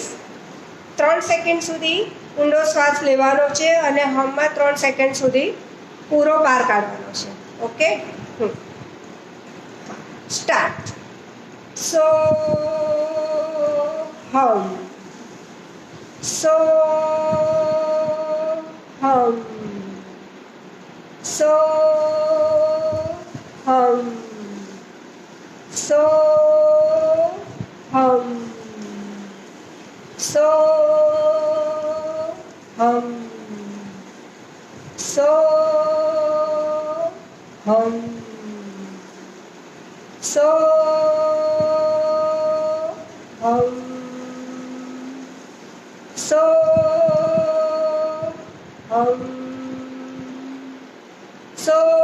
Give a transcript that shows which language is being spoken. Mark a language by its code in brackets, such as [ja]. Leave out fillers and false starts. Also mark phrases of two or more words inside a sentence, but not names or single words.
[gu] 3 સેકન્ડ સુધી ઊંડો શ્વાસ લેવાનો છે અને હમમાં 3 સેકન્ડ સુધી પૂરો બહાર કાઢવાનો છે. [en] Okay, start. [sa] सो हम, सो हम, सो हम, सो हम, सो हम, सो हम, सो हम, सो हम, सो